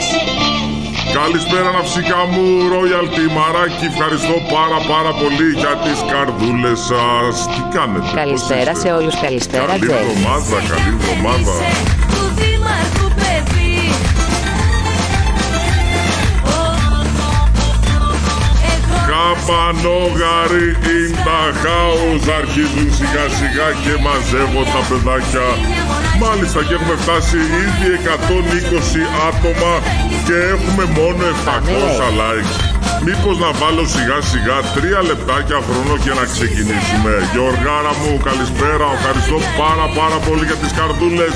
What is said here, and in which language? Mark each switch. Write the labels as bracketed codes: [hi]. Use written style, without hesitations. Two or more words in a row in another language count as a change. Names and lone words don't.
[el] Καλησπέρα ναυσικά μου, Royalty Μαράκι, ευχαριστώ πάρα πολύ για τις καρδούλες σας. Τι κάνετε? Καλησπέρα σε όλους, καλησπέρα Καλή Τζέφ. εβδομάδα, καλή εβδομάδα. Καπανόγαροι [en] in the house. [el] Αρχίζουν σιγά σιγά και μαζεύω τα παιδάκια. Μάλιστα και έχουμε φτάσει ήδη 120 άτομα και έχουμε μόνο 700 likes. Μήπως να βάλω σιγά σιγά 3 λεπτάκια χρόνο και να ξεκινήσουμε. Γιωργάρα μου, καλησπέρα. Ευχαριστώ πάρα πολύ για τις καρδούλες.